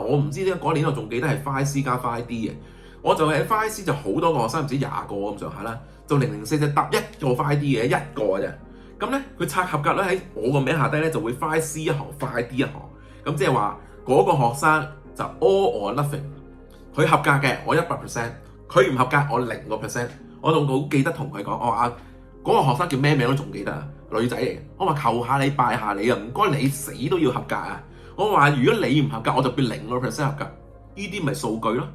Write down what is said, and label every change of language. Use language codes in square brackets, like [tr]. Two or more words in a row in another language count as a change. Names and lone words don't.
[yue] 我唔知點解嗰年我仲記得係 5C 加 5D 嘅，我就喺 5C 就好多個學生，唔知20個咁上下啦，就004就搭一個 5D 嘅一個嘅啫。咁咧佢拆合格率喺我個名下低咧就會 5C 一行 5D 一行，咁即係話嗰個學生就 [en] all or nothing， [yue] 佢合格嘅我100%， 佢唔合格我0%。我仲好記得同佢講，我話嗰個學生叫咩名都仲記得啊，女仔嚟嘅。我話求下你拜下你啊，唔該你死都要合格啊！我話如果你唔合格，我就變0%合格。呢啲咪數據咯。